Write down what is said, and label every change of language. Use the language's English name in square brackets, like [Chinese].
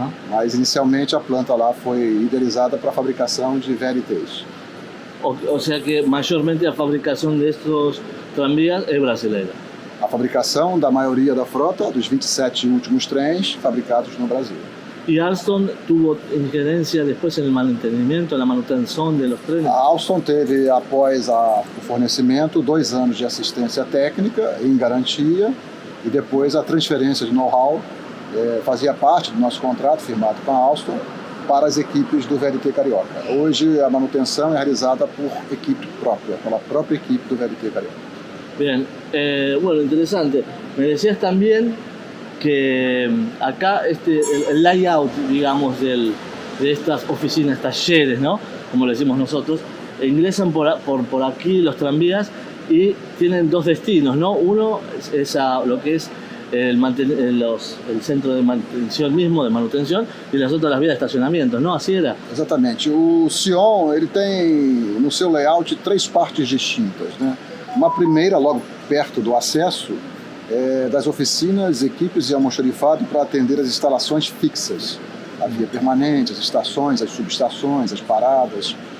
[Portuguese] Mas inicialmente a planta lá foi idealizada para a fabricação de VLTs. [Spanish] O sea que mayormente [Portuguese] a fabricação destes tranvías é brasileira. A fabricação da maioria da frota, dos 27 últimos trens fabricados no Brasil. [Spanish] ¿Y Alstom tuvo injerencia después en el mantenimiento, en la manutención de los trenes? [Portuguese] A Alstom teve, após o fornecimento, 2 anos de assistência técnica em garantia, e depois a transferência de know-how fazia parte do nosso contrato firmado com a Alstom para as equipes do VLT Carioca. Hoje a manutenção é realizada por equipe própria, pela própria equipe do VLT Carioca. [Spanish] Bien, bueno, interesante. Me decías también que acá el layout, digamos, de estas oficinas, talleres, ¿no? Como le decimos nosotros, ingresan por aquí los tranvías y tienen 2 destinos, ¿no? Uno es a lo que es el centro de manutenção mismo, de manutenção, [Portuguese] e as outras as vias de estacionamento, não? Assim era? Exatamente. O Sion, ele tem no seu layout 3 partes distintas, né? Uma primeira, logo perto do acesso, das oficinas, equipes e almoxarifado para atender as instalações fixas, a via permanente, as estações, as subestações, as paradas.